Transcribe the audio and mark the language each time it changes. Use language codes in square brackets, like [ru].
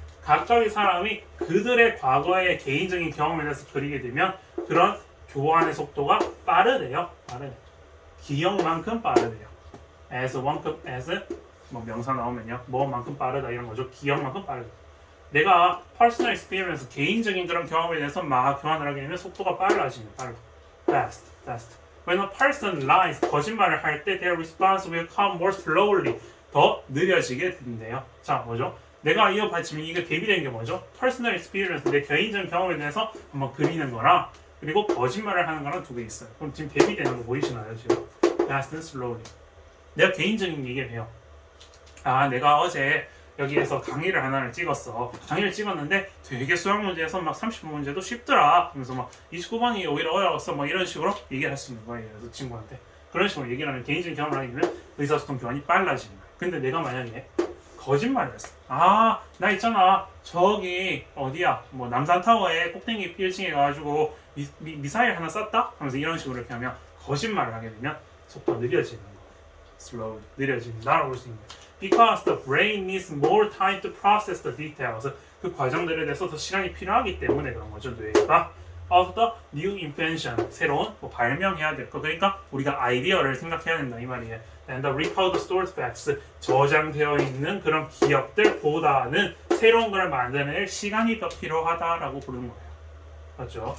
[ko] 각각의 사람이 그들의 과거의 개인적인 경험에 대해서 그리게 되면 그런 교환의 속도가 빠르대요. 기억만큼 빠르대요. as 뭐 명사 나오면요. 뭐만큼 빠르다 이런 거죠. 기억만큼 빠르다. 내가 [en] personal experience [ko] 개인적인 그런 경험에 대해서 막 교환을 하게 되면 속도가 빨라지는 fast. [en] When a person lies [ko] 거짓말을 할 때 [en] their response will come more slowly [ko] 더 느려지게 된대요. 자, 뭐죠? 내가 이어 받치면 이게 대비되는 게 뭐죠? [en] personal experience [ko] 내 개인적인 경험에 대해서 한번 그리는 거랑 그리고 거짓말을 하는 거랑 두 개 있어요. 그럼 지금 대비되는 거 보이시나요? 지금 [en] fast and slowly. [ko] 내가 개인적인 얘기를 해요. 아, 내가 어제 여기에서 강의를 하나를 찍었어. 강의를 찍었는데 되게 수학 문제에서 막 30분 문제도 쉽더라. 그래서 막 29번이 오히려 어려웠어. 막 이런 식으로 얘기를 할 수 있는 거예요. 그래서 친구한테. 그런 식으로 얘기를 하면 개인적인 경험을 하게 되면 의사소통 교환이 빨라지는 거예요. 근데 내가 만약에 거짓말을 했어. 아, 나 있잖아. 저기 어디야? 뭐 남산타워에 꼭대기 1층에 가가지고 미사일 하나 쐈다? 하면서 이런 식으로 이렇게 하면 거짓말을 하게 되면 속도가 느려지는 거예요. slow 느려진다라고 볼 수 있는 거예요. [en] Because the brain needs more time to process the details. [ko] 그 과정들에 대해서 더 시간이 필요하기 때문에 그런 거죠. 뇌가 [en] of the new invention [ko] 새로운 뭐 발명해야 될 거. 그러니까 우리가 아이디어를 생각해야 된다 이 말이에요. [en] And the record stored facts [ko] 저장되어 있는 그런 기억들보다는 새로운 걸 만드는 시간이 더 필요하다라고 부르는 거예요. 맞죠?